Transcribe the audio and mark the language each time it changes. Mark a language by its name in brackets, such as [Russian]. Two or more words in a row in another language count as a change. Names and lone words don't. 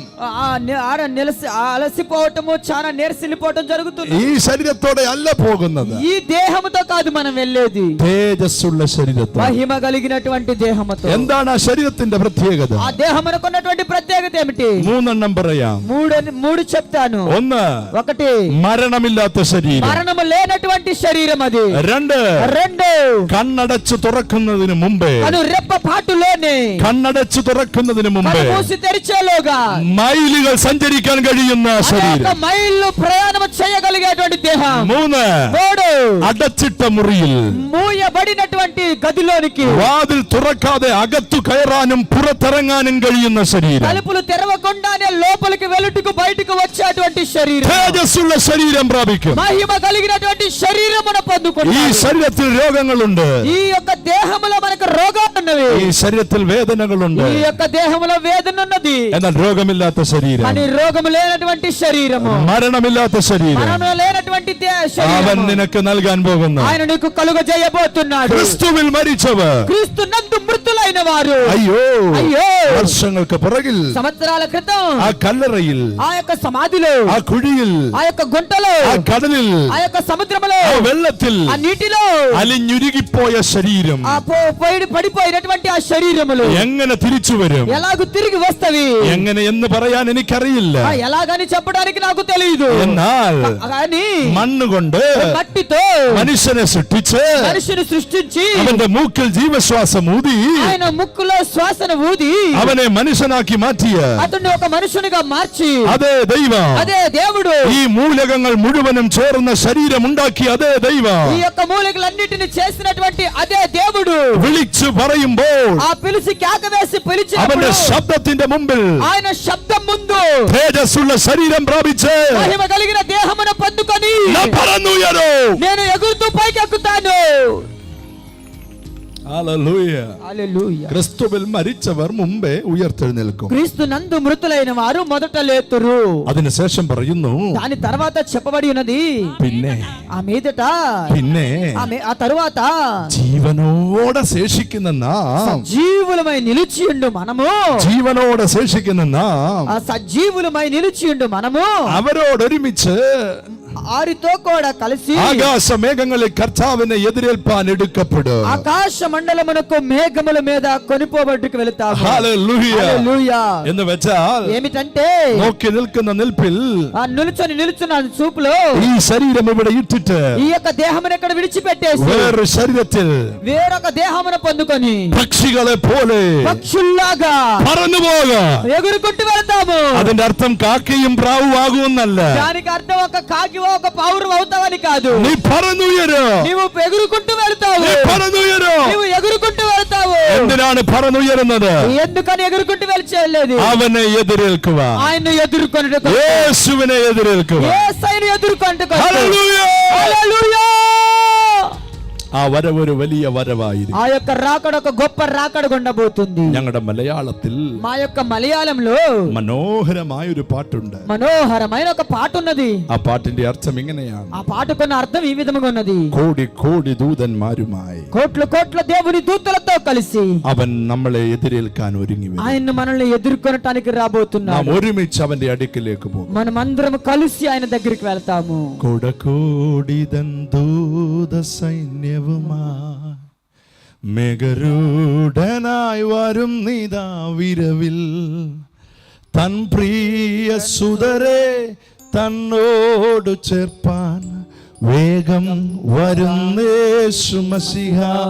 [Telugu] అలసిపోవటము, చాలా నీరసిల్లిపోవటం జరుగుతుంది. [Malayalam] ഈ ശരീരത്തോടെ അല്ല പോകുന്നത്, [Telugu] ఈ దేహముతో కాదు మనం వెళ్ళేది, [Malayalam] തേജസ്സുള്ള ശരീരത്തോടെ. [Telugu] మహిమ కలిగినటువంటి దేహముతో. [Malayalam] എന്താണ് ആ ശരീരത്തിന്റെ പ്രത്യേകത? [Telugu] ఆ దేహమునకు ఉన్నటువంటి ప్రత్యేకత ఏమిటి? [Malayalam] മൂന്നെണ്ണം പറയാം. [Telugu] మూడు చెప్తాను. [Malayalam] ഒന്ന്, [Telugu] ఒకటి, [Malayalam] മരണമില്ലാത്ത ശരീരം. [Telugu] మరణము లేనటువంటి శరీరం అది. [Malayalam] രണ്ട്, കണ്ണടച്ചു തുറക്കുന്നതിന് മുമ്പേ, [Telugu] కను రెప్పపాటులోనే, [Malayalam] കണ്ണടച്ചു തുറക്കുന്നതിന് മുമ്പേ [Telugu] కను మూసి తెరిచేలోగా [Malayalam] മൈലുകൾ സഞ്ചരിക്കാൻ കഴിയുന്ന ശരീരം. [Telugu] మైళ్ళు ప్రయాణం చేయగలిగేటువంటి దేహం. [Malayalam] മൂന്ന്, [Telugu] మూడు, [Malayalam] അടച്ചിട്ട മുറിയിൽ [Telugu] మూయబడినటువంటి గదిలోనికి [Malayalam] വാതിൽ തുറക്കാതെ അകത്തു കയറാനും പുറത്തിറങ്ങാനും കഴിയുന്ന ശരീരം, [Telugu] తలుపులు తెరవకుండానే లోపలికి వెలుటకు బయటకు వచ్చేటువంటి శరీరం, [Malayalam] തേജസ്സുള്ള ശരീരം പ്രാപിക്കും. [Telugu] మహిమ కలిగినటువంటి శరీరమును [Malayalam] ഈ [Telugu] పొందుకుంటారు. [Malayalam] ശരീരത്തിൽ രോഗങ്ങളുണ്ട്, [Telugu] ఈ యొక్క దేహములో మనకు రోగాలు ఉన్నవి, [Malayalam] ഈ శരീരത്തിൽ വേദനകളുണ്ട്, [Telugu] ఈ యొక్క దేహములో వేదన ఉన్నది, [Malayalam] എന്നാൽ രോഗമില്ലാത്ത ശരീരം, [Telugu] కానీ రోగము లేనటువంటి శరీరము, [Malayalam] മരണമില്ലാത്ത ശരീരം [Telugu] మరణము లేనటువంటి [Malayalam] അവൻ [Telugu] శరీరము [Malayalam] നിനക്ക് നൽകാൻ പോകുന്നു. [Telugu] ఆయన నీకు కలుగజేయబోతున్నాడు. [Malayalam] ക്രിസ്തുവിൽ മരിച്ചവർ, [Telugu] క్రీస్తు నందు మృతులైన వారు, [Malayalam] അയ്യോ [Telugu] అయ్యో [Malayalam] വർഷങ്ങൾക്ക് പുറകിൽ [Telugu] సంవత్సరాల క్రితం [Malayalam] ആ കല്ലറയിൽ, [Telugu] ఆ యొక్క సమాధిలో, [Malayalam] ആ കുഴിയിൽ, [Telugu] ఆ యొక్క గుంటలో, [Malayalam] ആ കടലിൽ, [Telugu] ఆ యొక్క సముద్రములో, [Malayalam] ആ വെള്ളത്തിൽ [Telugu] ఆ నీటిలో [Malayalam] അലിഞ്ഞുരുകിപ്പോയ ശരീരം [Telugu] ఆ పడిపోయినటువంటి ఆ శరీరములు [Malayalam] എങ്ങനെ തിരിച്ചു വരും, [Telugu] ఎలాగూ తిరిగి వస్తవి, [Malayalam] എങ്ങനെ എന്ന് പറയാൻ എനിക്കറിയില്ല. [Telugu] ఎలాగని చెప్పడానికి నాకు తెలియదు. [Malayalam] എന്നാൽ [Telugu] కానీ [Malayalam] മണ്ണുകൊണ്ട് [Telugu] మట్టితో [Malayalam] മനുഷ്യനെ സൃഷ്ടിച്ച് [Telugu] మనిషిని సృష్టించి [Malayalam] അവന്റെ മൂക്കിൽ ജീവശ്വാസം ഊതി [Telugu] ఆయన ముక్కులో శ్వాసను ఊది [Malayalam] അവനെ മനുഷ്യനാക്കി മാറ്റിയ [Telugu] అతన్ని ఒక మనుషునిగా మార్చి [Malayalam] അതേ ദൈവം, [Telugu] అదే దేవుడు [Malayalam] ഈ മൂലകങ്ങൾ മുഴുവനും ചേർന്ന ശരീരം ഉണ്ടാക്കി അതേ ദൈവം [Telugu] ఈ యొక్క మూలికలన్నిటిని చేసినటువంటి అదే దేవుడు [Malayalam] വിളിച്ചു പറയുമ്പോൾ [Telugu] ఆ పిలిచి కేక వేసి [Malayalam] അവന്റെ [Telugu] పిలిచినప్పుడు [Malayalam] ശബ്ദത്തിന്റെ മുമ്പിൽ [Telugu] ఆయన శబ్దం ముందు [Malayalam] തേജസ്സുള്ള ശരീരം പ്രാപിച്ച് [Telugu] మహిమ కలిగిన దేహమును పొందుకొని [Malayalam] ഞാൻ പറന്നുയരോ. [Telugu] నేను ఎగురుతూ పైకి ఎక్కుతాను. [Malayalam] ഹല്ലേലൂയ. [Telugu] హల్లెలూయా. [Malayalam] ക്രിസ്തുവിൽ മരിച്ചവർ മുമ്പേ ഉയർത്തെഴുന്നേൽക്കും. [Telugu] క్రీస్తు నందు మృతులైన వారు మొదట లేతురు. [Malayalam] അതിനുശേഷം പറയുന്നു, [Telugu] దాని తర్వాత చెప్పబడి ఉన్నది, [Malayalam] പിന്നെ [Telugu] ఆ మీదట ఆ తరువాత [Malayalam] ജീവനോടെ ശേഷിക്കുന്ന നാം, [Telugu] సజీవులమై నిలిచియుండు మనము, [Malayalam] ജീവനോടെ ശേഷിക്കുന്ന നാം [Telugu] ఆ సజీవులమై నిలిచియుండు మనము [Malayalam] അവരോടൊരുമിച്ച് [Telugu] ఆరితో కూడా కలిసి [Malayalam] ആകാശമേഘങ്ങളിൽ കർത്താവിനെ എതിരേൽപ്പാൻ എടുക്കപ്പെടും. [Telugu] ఆకాశ మండలమునకు మేఘముల మీద కొనిపోబట్టుకు వెళతాము. [Malayalam] ഹല്ലേലൂയ. [Telugu] హల్లెలూయా. [Malayalam] എന്ന് വെച്ചാൽ [Telugu] ఏమిటంటే [Malayalam] നോക്കി നിൽക്കുന്ന നിൽപ്പിൽ [Telugu] ఆ నిలుచున్న చూపులో [Malayalam] ഈ ശരീരം ഇവിടെ ഇട്ടിട്ട് [Telugu] ఈ యొక్క దేహమును ఇక్కడ విడిచిపెట్టేసి [Malayalam] വേറൊരു ശരീരത്തിൽ [Telugu] వేరొక దేహమును పొందుకొని [Malayalam] പക്ഷികളെ പോലെ [Telugu] పక్షుల్లాగా [Malayalam] പറന്നു പോകാം. [Telugu] ఎగురుకుంటూ వెళ్తాము. [Malayalam] അതിന്റെ അർത്ഥം കാക്കയും പ്രാവും ആകുമെന്നല്ല. [Telugu] దానికి అర్థం ఒక కాకివో ఒక పావురం అవుతావని కాదు. [Malayalam] നീ പറന്നുയരോ, [Telugu] నీవు ఎగురుకుంటూ వెళ్తావు, [Malayalam] നീ പറന്നുയരോ. [Telugu] నీవు ఎగురుకుంటూ వెళ్తావు. [Malayalam] എന്തിനാണ് പറന്നുയരുന്നത്? [Telugu] ఎందుకని ఎగురుకుంటూ వెళ్ళలేదు? [Malayalam] അവനെ എതിരേൽക്കുക, [Telugu] ఆయన్ను ఎదుర్కొనుటకు, [Malayalam] യേശുവിനെ എതിരേൽക്കുക. [Telugu] యేసయ్యను ఎదుర్కొనుటకు. [Malayalam] ഹല്ലേലൂയ. [Telugu] హల్లెలూయా. [Malayalam] ആ വരവ് ഒരു വലിയ വരവായിരിക്കും. [Telugu] ఆ యొక్క రాకడ ఒక గొప్ప రాకడ ఉండబోతుంది. [Malayalam] ഞങ്ങളുടെ മലയാളത്തിൽ [Telugu] మా యొక్క మలయాళంలో [Malayalam] മനോഹരമായ ഒരു പാട്ടുണ്ട്. [Telugu] మనోహరమైన ఒక పాట ఉన్నది. [Malayalam] ആ പാട്ടിന്റെ അർത്ഥം ഇങ്ങനെയാണ്: [Telugu] ఆ పాటకున్న అర్థం ఈ విధముగా ఉన్నది, [Malayalam] കോടി കോടി ദൂതന്മാരുമായി [Telugu] కోట్ల కోట్ల దేవుని దూతలతో కలిసి [Malayalam] അവൻ നമ്മളെ എതിരേൽക്കാൻ ഒരുങ്ങി വരും. [Telugu] ఆయన మనల్ని ఎదుర్కొనటానికి [Malayalam] നാം [Telugu] రాబోతున్నాడు. [Malayalam] ഒരുമിച്ച് അവന്റെ അടുക്കിലേക്ക് പോകും. [Telugu] మనమందరం కలిసి ఆయన దగ్గరికి వెళ్తాము. [Malayalam] കോടകോടിതൻ ദൂത സൈന്യവുമായി മേഘരൂഢനായി വരും നിതാ വിരവിൽ, തൻ പ്രിയ സുതരെ തന്നോട് ചേർപ്പാൻ വേഗം വരുന്നേശു മശിഹ.